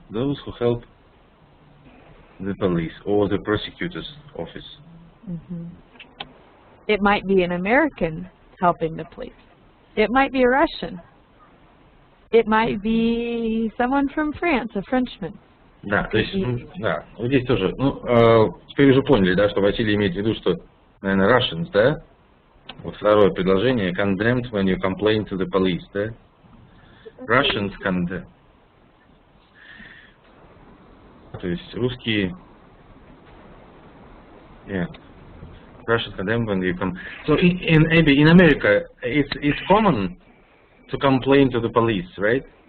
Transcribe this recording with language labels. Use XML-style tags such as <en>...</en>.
<en>Those who help the police or the prosecutor's office. It might be an American helping the police. It might be a Russian. It might be someone from France, a Frenchman.</en> <ru>Да, то есть, да, вот здесь тоже, теперь уже поняли, да, что Василий имеет в виду, что, наверное, Russians, да? Вот второе предложение,</ru> <en>condemned when you complain to the police,</en> <ru>да?</ru> <en>Russians condemn.</en> <ru>То есть русские, yeah.</ru> <en>Russians condemn when you come. So in America, it's common to complain to the police, right?</en>